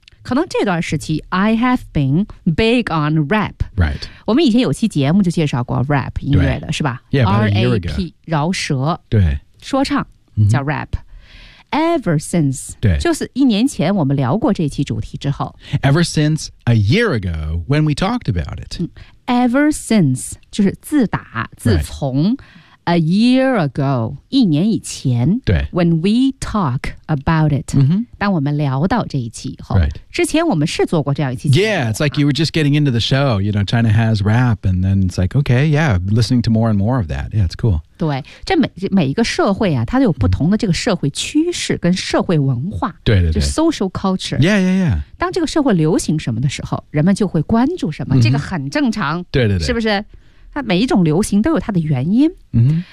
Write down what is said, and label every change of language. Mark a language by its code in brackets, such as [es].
[zh] 可能这段时期 [en] I have been big on rap、 right. [zh] 我们以前有期节目就介绍过 rap 音乐的是吧 [en] yeah, [zh] R-A-P 饶舌对说唱、mm-hmm. 叫 rap [en] Ever since [zh] 对就是一年前我们聊过这期主题之后 [en] Ever since a year ago when we talked about it、 [zh] 嗯 [en] Ever since, [zh] 就是自打自从、right. [en] a year ago, [zh] 一年以前对 [en] when we talk about it,、 mm-hmm. [zh] 当我们聊到这一期以后、 [en] right. [zh] 之前我们是做过这样一期节目 [en] Yeah, it's like you were just getting into the show, you know, China has rap, and then it's like, okay, yeah, listening to more and more of that. Yeah, it's cool. [zh] 对这 每一个社会啊它都有不同的这个社会趋势跟社会文化。对对对。就 [en] social culture。 Yeah, yeah, yeah. [zh] 当这个社会流行什么的时候人们就会关注什么、mm-hmm. 这个很正常。对对对。是不是它每一种流行都有它的原因。嗯、mm-hmm.。